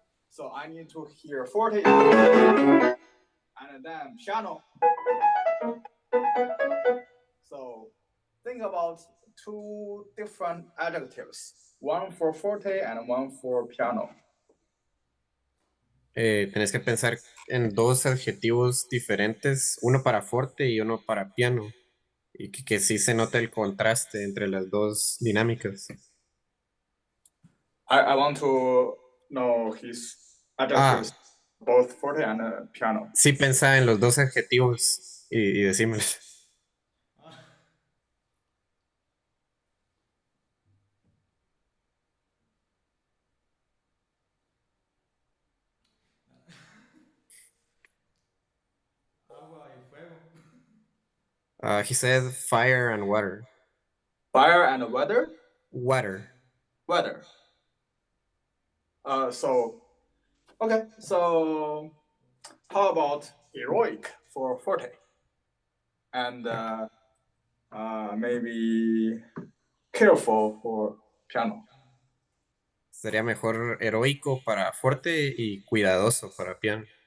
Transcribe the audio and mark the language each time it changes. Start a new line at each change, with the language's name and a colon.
English: So I need to hear forte and then piano. So think about two different adjectives, one for forte and one for piano.
Spanish: Tenés que pensar en dos adjetivos diferentes, uno para forte y uno para piano, y que sí se nota el contraste entre las dos dinámicas.
English: I want to know his adjectives, both forte and piano.
Spanish: Sí, pensá en los dos adjetivos y decímelos. Agua y fuego.
English: He said fire and water. Fire and weather? Water. Weather. Okay, so how about heroic for forte? And maybe careful for piano.
Spanish: Sería mejor heroico para fuerte y cuidadoso para piano.